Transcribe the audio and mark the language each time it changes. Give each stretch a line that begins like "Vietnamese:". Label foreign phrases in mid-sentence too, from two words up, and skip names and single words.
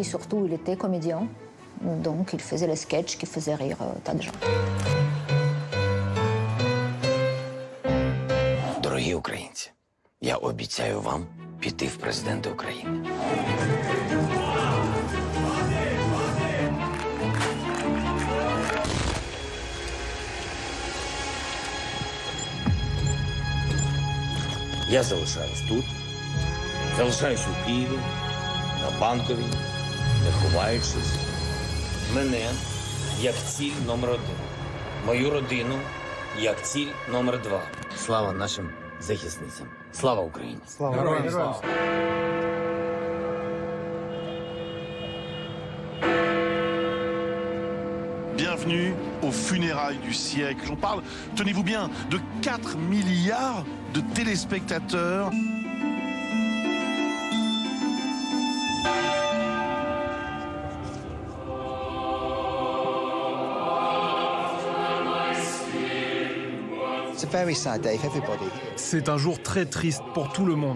French: Et aussi, surtout, il était comédien. Donc il faisait les sketchs qui faisaient rire tas de gens.
Ukrainian: Дорогі українці, я обіцяю вам піти в президенти України. Я залишаюсь тут, залишаюсь у Києві, на Банковій, не ховаючись. Мене як ціль номер 1. Мою родину як ціль номер 2. Слава нашим захисницям. Слава Україні. Слава Україні.
French: Bienvenue aux funérailles du siècle. J'en parle, tenez-vous bien, de 4 milliards de téléspectateurs. C'est un jour très triste pour tout le monde.